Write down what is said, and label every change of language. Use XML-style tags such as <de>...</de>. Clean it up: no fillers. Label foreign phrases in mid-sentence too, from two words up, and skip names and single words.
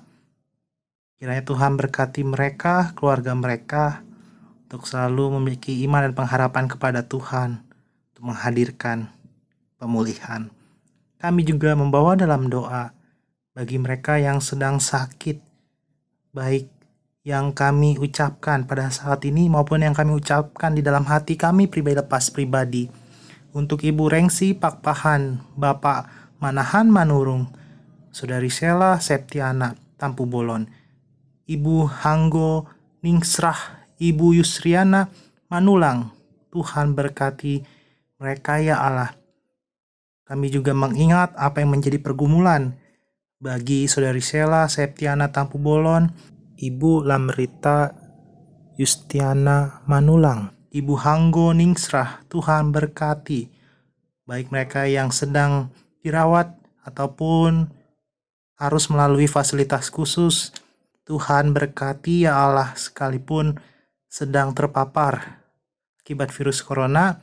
<id>Kiranya Tuhan berkati mereka, keluarga mereka, untuk selalu memiliki iman dan pengharapan kepada Tuhan, untuk menghadirkan pemulihan. Kami juga membawa dalam doa bagi mereka yang sedang sakit, baik yang kami ucapkan pada saat ini maupun yang kami ucapkan di dalam hati kami pribadi lepas pribadi. Untuk Ibu Rengsi Pakpahan, Bapak Manahan Manurung, Saudari Sela Septiana Tampu Bolon, Ibu Hanggo Ningsrah, Ibu Yusriana Manulang. Tuhan berkati mereka ya Allah. Kami juga mengingat apa yang menjadi pergumulan bagi Saudari Sela Septiana Tampu Bolon, Ibu Lamrita Yustiana Manulang, Ibu Hanggo Ningsrah. Tuhan berkati baik mereka yang sedang dirawat ataupun harus melalui fasilitas khusus. Tuhan berkati ya Allah, sekalipun sedang terpapar akibat virus corona.</id>